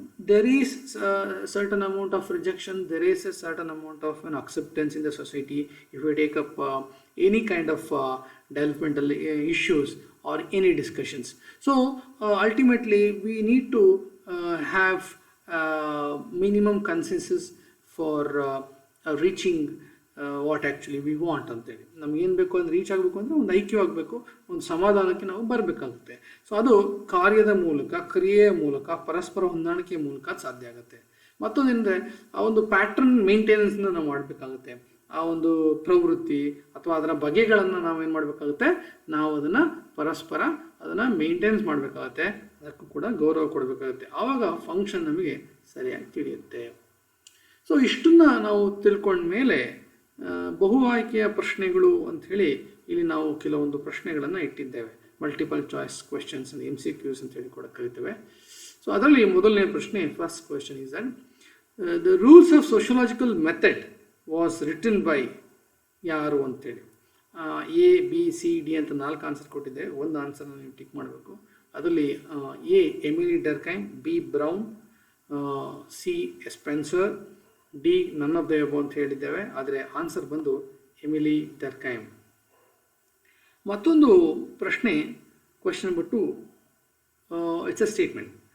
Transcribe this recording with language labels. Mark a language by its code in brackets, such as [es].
[en] there is a certain amount of rejection, there is a certain amount of acceptance in the society if we take up any kind of developmental issues or any discussions. So ultimately we need to have minimum consensus for reaching what actually we want ಅಂತೇಳಿ. [kn] ನಮ್ಗೆ ಏನು ಬೇಕು ಅಂದರೆ reach ಆಗಬೇಕು ಅಂದರೆ ಒಂದು ಐಕ್ಯವಾಗಬೇಕು, ಒಂದು ಸಮಾಧಾನಕ್ಕೆ ನಾವು ಬರಬೇಕಾಗುತ್ತೆ. ಸೊ ಅದು ಕಾರ್ಯದ ಮೂಲಕ, ಕ್ರಿಯೆಯ ಮೂಲಕ, ಪರಸ್ಪರ ಹೊಂದಾಣಿಕೆಯ ಮೂಲಕ ಸಾಧ್ಯ ಆಗುತ್ತೆ. ಮತ್ತೊಂದೇನೆಂದರೆ ಆ ಒಂದು ಪ್ಯಾಟ್ರನ್ ಮೇಂಟೆನೆನ್ಸ್ನ ನಾವು ಮಾಡಬೇಕಾಗುತ್ತೆ. ಆ ಒಂದು ಪ್ರವೃತ್ತಿ ಅಥವಾ ಅದರ ಬಗೆಗಳನ್ನು ನಾವೇನು ಮಾಡಬೇಕಾಗುತ್ತೆ, ನಾವು ಅದನ್ನು ಪರಸ್ಪರ ಅದನ್ನು ಮೇಂಟೆನೆನ್ಸ್ ಮಾಡಬೇಕಾಗುತ್ತೆ, ಅದಕ್ಕೂ ಕೂಡ ಗೌರವ ಕೊಡಬೇಕಾಗುತ್ತೆ. ಆವಾಗ ಫಂಕ್ಷನ್ ನಮಗೆ ಸರಿಯಾಗಿ ತಿಳಿಯುತ್ತೆ. ಸೊ ಇಷ್ಟನ್ನು ನಾವು ತಿಳ್ಕೊಂಡ ಮೇಲೆ ಬಹು ಆಯ್ಕೆಯ ಪ್ರಶ್ನೆಗಳು ಅಂಥೇಳಿ ಇಲ್ಲಿ ನಾವು ಕೆಲವೊಂದು ಪ್ರಶ್ನೆಗಳನ್ನು ಇಟ್ಟಿದ್ದೇವೆ. [en] multiple choice questions MCQs [kn] ಅಂತೇಳಿ ಕೂಡ ಕರಿತೇವೆ. ಸೊ ಅದರಲ್ಲಿ ಮೊದಲನೇ ಪ್ರಶ್ನೆ, [en] first question is that the rules of sociological method was written by [kn] ಯಾರು ಅಂತೇಳಿ. A, B, C, D ಅಂತ 4 ಆನ್ಸರ್ ಕೊಟ್ಟಿದ್ದೆ. ಒಂದು ಆನ್ಸರ್ನ ನೀವು ಟಿಕ್ ಮಾಡಬೇಕು. ಅದರಲ್ಲಿ A Emily ಡರ್ಕೈಮ್, B brown, C Spencer, D none of the above ಅಂತ ಹೇಳಿದ್ದೇವೆ. ಆದರೆ ಆನ್ಸರ್ ಬಂದು ಎಮಿಲಿ ಡರ್ಕೈಮ್. ಮತ್ತೊಂದು ಪ್ರಶ್ನೆ, question number 2, [en] It's a statement.